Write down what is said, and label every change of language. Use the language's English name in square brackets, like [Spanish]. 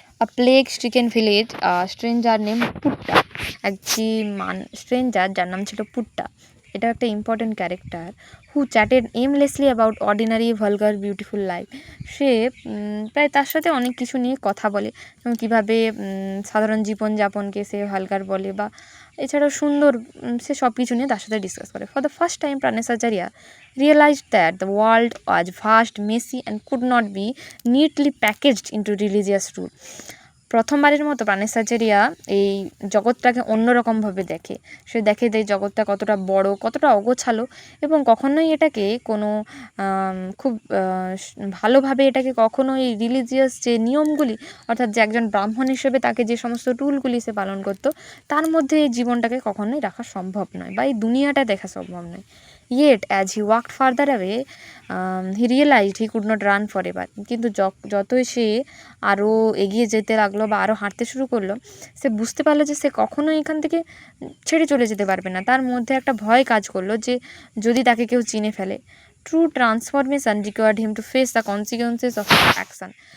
[English] a plague stricken village, stranger name Putta, [Bangla] একটি stranger যার নাম ছিল পুট্টা, এটা একটা important character. [English] who chatted aimlessly about ordinary vulgar beautiful life, [Bangla] সে প্রায় তার সাথে অনেক কিছু নিয়ে কথা বলে, এবং কীভাবে সাধারণ জীবনযাপনকে সে ভালগার বলে, বা এছাড়াও সুন্দর, সে সব কিছু নিয়ে তার সাথে ডিসকাস করে। [English] For the first time Praneshacharya realized that the world was vast, messy and could not be neatly packaged into religious rule. [Bangla] প্রথমবারের মতো প্রাণেসাচার্যা এই জগৎটাকে অন্যরকমভাবে দেখে। সে দেখে যে জগৎটা কতটা বড়, কতটা অগোছালো, এবং কখনোই এটাকে কোনো খুব ভালোভাবে এটাকে কখনোই রিলিজিয়াস যে নিয়মগুলি, অর্থাৎ যে একজন ব্রাহ্মণ হিসেবে তাকে যে সমস্ত রুলগুলি সে পালন করতো, তার মধ্যে এই জীবনটাকে কখনোই রাখা সম্ভব নয়, বা এই দুনিয়াটা দেখা সম্ভব নয়। [English] Yet, as he walked further away, he realized he could not run forever. [Bangla] কিন্তু যতই সে আরও এগিয়ে যেতে লাগলো বা আরও হাঁটতে শুরু করলো, সে বুঝতে পারলো যে সে কখনোই এখান থেকে ছেড়ে চলে যেতে পারবে না। তার মধ্যে একটা ভয় কাজ করলো যে যদি তাকে কেউ চিনে ফেলে। [English] True transformation required him to face the consequences of action.